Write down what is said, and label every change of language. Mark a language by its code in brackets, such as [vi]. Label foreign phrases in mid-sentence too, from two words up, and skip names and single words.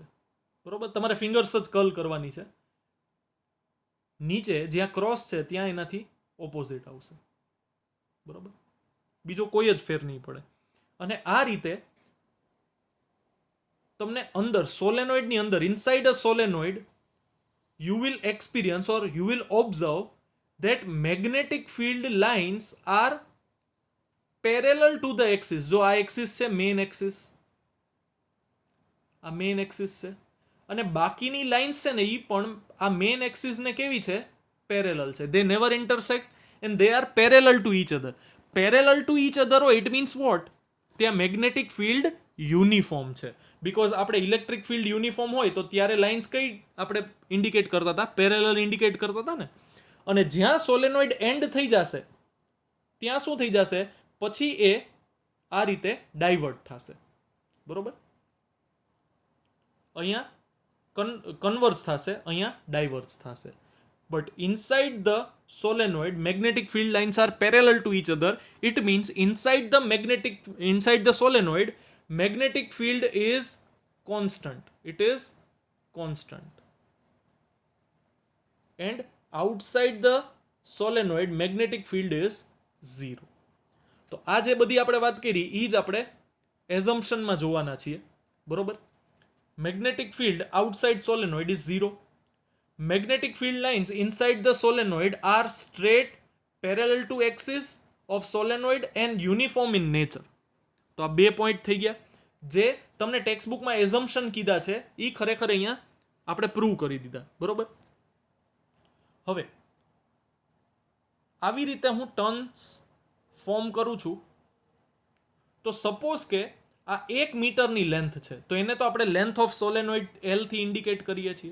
[gu] બરોબર. તમારે ફિંગર્સ જ કર્લ કરવાની છે. નીચે જ્યાં ક્રોસ છે ત્યાં એનાથી ઓપોઝિટ આવશે. બરોબર. બીજો કોઈ જ ફેર નહીં પડે. અને આ રીતે તમને અંદર સોલેનોઇડની અંદર [en] inside a solenoid you will experience or you will observe that magnetic field lines are parallel to the axis. [gu] જો આ એક્સિસ છે [en] main axis, [gu] આ [en] main axis [gu] છે, અને બાકીની લાઇન્સ છે ને એ પણ આ [en] main axisને [gu] કેવી છે? પેરેલલ છે. [en] they never intersect and they are parallel to each other. parallel to each other હોય it means what? ત્યાં magnetic field uniform છે. [gu] બીકોઝ આપણે [en] electric field uniform [gu] હોય તો ત્યારે લાઇન્સ કઈ આપણે ઇન્ડિકેટ કરતા હતા? [en] parallel indicate [gu] કરતા હતા ને. અને જ્યાં [en] solenoid end [gu] થઈ જશે ત્યાં શું થઈ જશે? પછી એ આ રીતે ડાયવર્ટ થશે. બરોબર. અહીંયા કન્વર્જ થશે, અહીંયા ડાયવર્જ થશે. [en] but inside the solenoid magnetic field lines are parallel to each other. It means inside the solenoid magnetic field is constant. It is constant. And outside the solenoid magnetic field is 0. [gu] તો આ જે બધી આપણે વાત કરી એ જ આપણે એઝમ્પશનમાં જોવાના છીએ. બરોબર. [en] magnetic field outside solenoid is 0. Magnetic field lines inside the solenoid are straight, parallel to axis of solenoid and uniform in nature. [gu] તો આ બે પોઈન્ટ થઈ ગયા જે તમને [en] text bookમાં [gu] એઝમ્પશન કીધા છે એ ખરેખર અહીંયા આપણે પ્રૂવ કરી દીધા. બરોબર. હવે આવી રીતે હું [en] turns form [gu] કરું છું તો સપોઝ કે આ 1 મીટરની લેન્થ છે તો એને તો આપણે [en] length of solenoid L [gu] થી ઇન્ડિકેટ કરીએ છીએ.